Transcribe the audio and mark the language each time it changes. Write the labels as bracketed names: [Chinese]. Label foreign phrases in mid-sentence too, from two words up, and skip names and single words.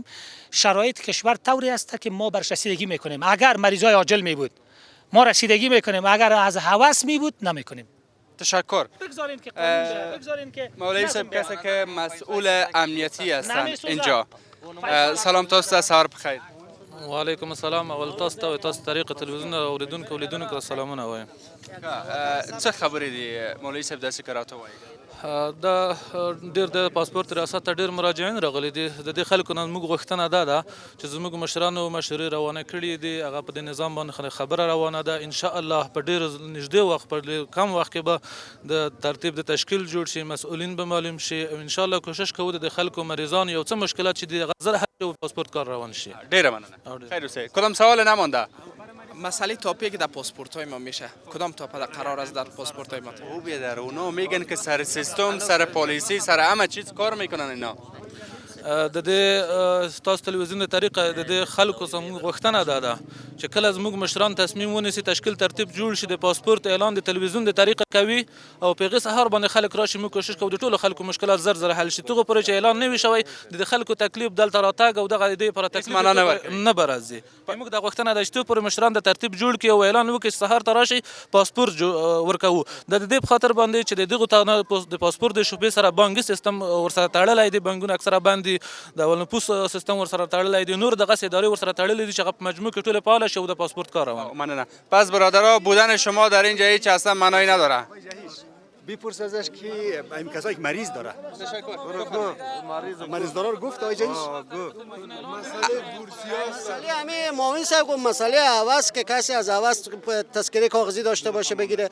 [Persian] شرایط کشور طوری است که ما برش رسیدگی میکنیم. اگر مریضای عاجل می بود ما رسیدگی میکنیم، اگر از هوس می بود نمیکنیم. تشکر. بگذارین که مولوی صاحب کسی که مسئول امنیتی هستند اینجا. [Pashto] سلام تاسو سهار بخیر. [Arabic] و علیکم السلام. [Pashto] اول تاسو طریق تلویزیون اوریدونکو سلامونه وایم. څه خبرې دي مولوی صاحب داسې که راته وایي؟ دا ډیر د پاسپورت ریاست ته ډیر مراجعین راغلي دي. د دې خلکو نه موږ غوښتنه ده چې زموږ مشرانو مشورې روانه کړي دي، هغه په دې نظام باندې خبره روانه ده. [Arabic] ان شاء الله [Pashto] په ډیر نږدې وخت، په کم وخت کې به د ترتیب د تشکیل جوړ شي، مسؤلین به معلوم شي. [Arabic] ان شاء الله [Pashto] کوشش کوو د خلکو مریضان یو څه مشکلات چې دي غزر حل پاسپورت کار روان شي. ډیره مننه. خیر اوسئ. [Persian] کدام سوال نمانده؟ مسئله تاپی که در پاسپورت های ما میشه، کدام تاپ قرار است در پاسپورت های ما؟ او بیادر اونا میگن که سر سیستم، سر پالیسی، سر همه چیز کار میکنن اینا. [Pashto] د دې تاسو تلویزیون د طریقه د دې خلکو زموږ غوښتنه ده چې کله زموږ مشران تصمیم ونیسي، تشکیل ترتیب جوړ شي، د پاسپورت اعلان د تلویزیون د طریقه کوي او په هغې سهار باندې خلک راشي، موږ کوشش کوو د ټولو خلکو مشکلات زر زر حل شي. تغه پورې چې اعلان نه وي شوی، د خلکو تکلیف دلته راتګ او دغه دې پر تکلیف نه برازي. موږ د غوښتنه ده چې پورې مشران د ترتیب جوړ کړي او اعلان وکړي چې سهار ته راشي پاسپورت ورکوو. د دې په خاطر باندې چې د دغه د پاسپورت د شوبې سره بانکي سیستم ورسره تړلی دی، بانکونه اکثره بند دي، د اولنپوس سیستم ورسره تړلی دی، نور دغه ادارې ورسره تړلې دي چې هغه په مجموع کې ټولې فعاله شي او د پاسپورت کار روان. مننه. [Persian] پس برادرها بودن شما در اینجا هیچ اصلا معنایی نداره؟ بپرس ازش که این کسایی که مریض داره مریض داره رو گفت آی جنس مسئله همه معاون صاحب گفت مسئله عوض که کسی از عوض تذکره کاغذی داشته باشه بگیره.